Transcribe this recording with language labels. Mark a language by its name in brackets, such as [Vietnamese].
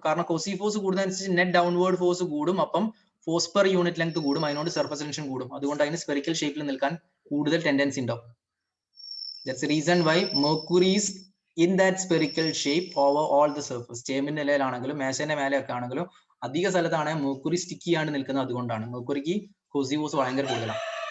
[Malayalam] കാരണം Kosi force കൂടുന്നതനുസരിച്ച് net downward force കൂടും. അപ്പം ഫോഴ്സ് പെർ യൂണിറ്റ് ലെങ്ത് കൂടും. അതിനോട് സർഫസ് ടെൻഷൻ കൂടും. അതുകൊണ്ട് അതിന് സ്പെറിക്കൽ ഷേപ്പിൽ നിൽക്കാൻ കൂടുതൽ ടെൻഡൻസി ഉണ്ടാവും. [English] That's the reason why Mercury is in that spherical shape over all the surface. [Malayalam] ചേമ്പിന്റെ ഇലയിലാണെങ്കിലും മേശന്റെ മേലെയൊക്കെ ആണെങ്കിലും അധിക സ്ഥലത്താണ് മെർക്കുറി സ്റ്റിക്ക് ചെയ്യാണ്ട് നിൽക്കുന്നത്. അതുകൊണ്ടാണ് മെർക്കുറിക്ക് കോസി ഫോഴ്സ് ഭയങ്കര കൂടുതലാണ്.